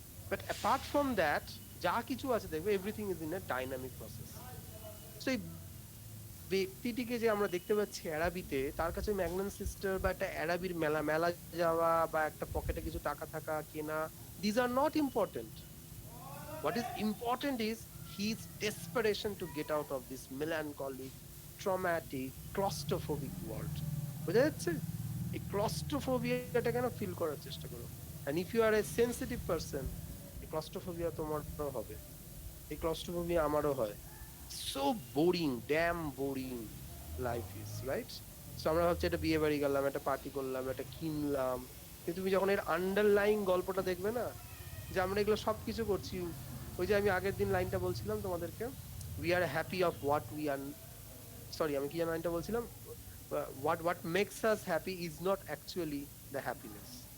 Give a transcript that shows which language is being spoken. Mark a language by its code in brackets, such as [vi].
[en] but apart from that [bn] যা কিছু আছে দেখবে [en] Everything is in a dynamic process. [bn] So এই ব্যক্তিটিকে যে আমরা দেখতে পাচ্ছি অ্যারাবিতে, তার কাছে ম্যাগনান সিস্টার বা একটা অ্যারাবির মেলা মেলা যাওয়া বা একটা পকেটে কিছু টাকা থাকা কেনা, [en] These are not important. What is important is his desperation to get out of this melancholic, traumatic, claustrophobic world. [bn] বুঝা যাচ্ছে? এই ক্লস্ট্রোফোবিয়াটা কেন ফিল করার চেষ্টা করো। [en] And if you are a sensitive person, [bn] এই ক্লস্ট্রোফোবিয়া তোমারও হবে, এই ক্লস্ট্রোফোবিয়া আমারও হয়। [en] So boring, damn boring life is, right? [bn] So আমরা ভাবছি একটা বিয়ে বাড়ি গেলাম, একটা পার্টি করলাম, একটা কিনলাম, কিন্তু তুমি যখন এর আন্ডারলাইং গল্পটা দেখবে না, যে আমরা এগুলো সবকিছু করছি, ওই যে আমি আগের দিন লাইনটা বলছিলাম তোমাদেরকে, [en] we are happy of what we are, [bn] sorry আমি কি যেন লাইনটা বলছিলাম, [en] What makes us happy is not actually the happiness.